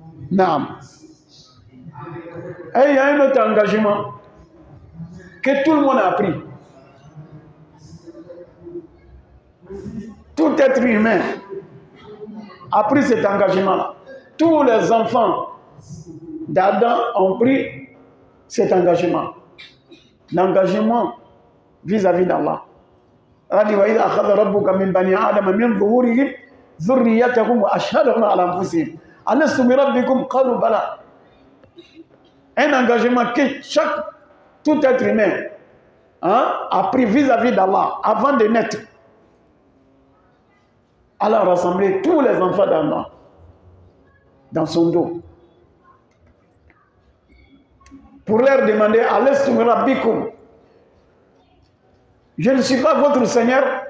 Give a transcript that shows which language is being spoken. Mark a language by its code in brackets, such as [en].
[fr] Naam. Et il y a un autre engagement que tout le monde a pris. Tout être humain a pris cet engagement-là. Tous les enfants d'Adam ont pris cet engagement. L'engagement vis-à-vis d'Allah. Allah dit [ar] وَإِذَا أَخَذَ رَبُّكَ مِنْ بَنِي آدَمَ مِنْ ظُهُورِهِمْ ذُرِّيَّتَهُمْ وَأَشْهَدَهُمْ عَلَى أَنفُسِهِمْ أَلَسْتُ بِرَبِّكُمْ قَالُوا بَلَى. [fr] Un engagement que tout être humain a pris vis-à-vis d'Allah avant de naître. Allah a rassemblé tous les enfants d'Allah dans son dos pour leur demander [ar] Alastu Rabbikum, [fr] je ne suis pas votre Seigneur.